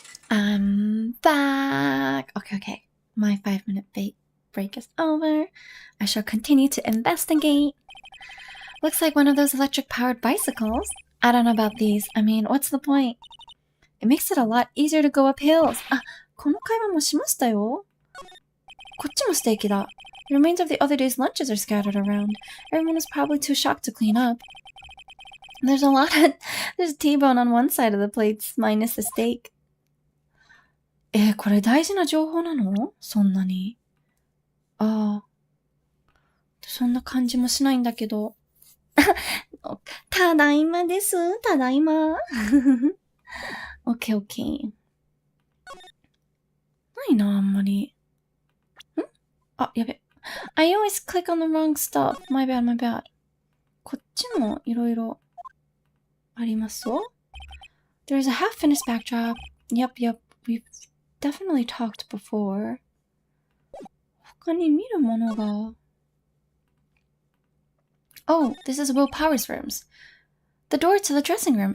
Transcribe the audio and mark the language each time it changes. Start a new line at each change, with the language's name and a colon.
English: I'm back. Okay. My 5-minute break is over. I shall continue to investigate. Looks like one of those electric-powered bicycles. I don't know about these. I mean, what's the point? It makes it a lot easier to go up hills.
Japanese: あ、この会話もしましたよ。こっちもステーキだ。
English: The remains of the other day's lunches are scattered around. Everyone is probably too shocked to clean up. There's T-bone on one side of the plates, minus the steak.
Japanese: これ大事な情報なの？そんなに。ああ。そんな感じもしないんだけど。ただいまです。ただいま。OK。ないな、あんまり。あ、やべ。
English: I always click on the wrong stuff. My bad.
Japanese: こっちもいろいろありますよ。
English: There's a half-finished backdrop. Yep. We've definitely talked before.
Japanese: 他に見るものが。
English: Oh, this is Will Power's rooms. The door to the dressing room.